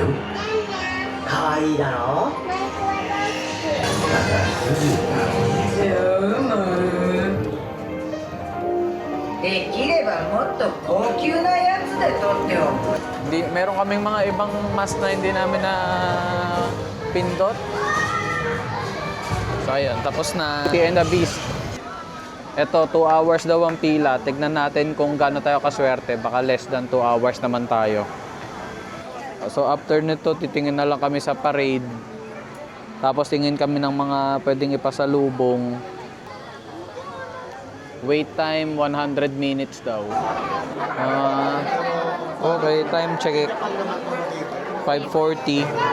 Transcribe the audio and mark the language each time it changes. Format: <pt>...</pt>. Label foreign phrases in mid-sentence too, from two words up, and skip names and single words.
<ja>かわいいだろできればもっと高級なやつで撮っておく</ja> <tl>Hindi, meron kaming mga ibang mask na hindi namin na pindot. So ayun, tapos na Beauty and the Beast. Ito, 2 hours daw ang pila. Tignan natin kung gaano tayo kaswerte. Baka</tl> <en>less than 2 hours</en> <tl>naman tayo. So after nito, titingin na lang kami sa parade. Tapos tingin kami ng mga pwedeng ipasalubong.</tl> <en>Wait time, 100 minutes daw. Okay, time check. 5:40.</en>